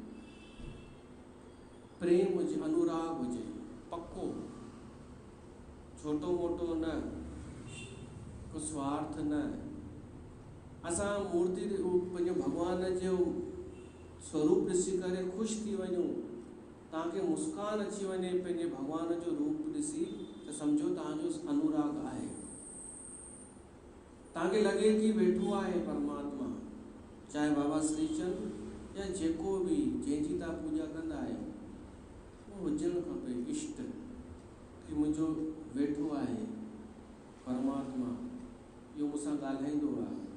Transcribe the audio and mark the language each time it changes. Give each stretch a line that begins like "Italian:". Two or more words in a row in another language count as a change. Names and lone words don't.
Sindhi: प्रेम हुजे, अनुराग हुजे पक्को, छोटो मोटो न, को स्वार्थ न। असां मूर्ति पंहिंजो भगवान जो स्वरूप ॾिसी करे ख़ुशि थी वञूं, तव्हांखे मुस्कान अची वञे पंहिंजे भगवान जो रूप ॾिसी, त सम्झो तव्हांजो अनुराग आहे।
Hindi: ताके लगे कि
Sindhi: वेठो आहे परमात्मा, चाहे बाबा श्रीचंद या जेको भी जंहिंजी तव्हां पूजा कंदा आहियो, उहो हुजणु खपे इष्ट कि मुंहिंजो वेठो आहे परमात्मा, इहो मूंसां ॻाल्हाईंदो आहे।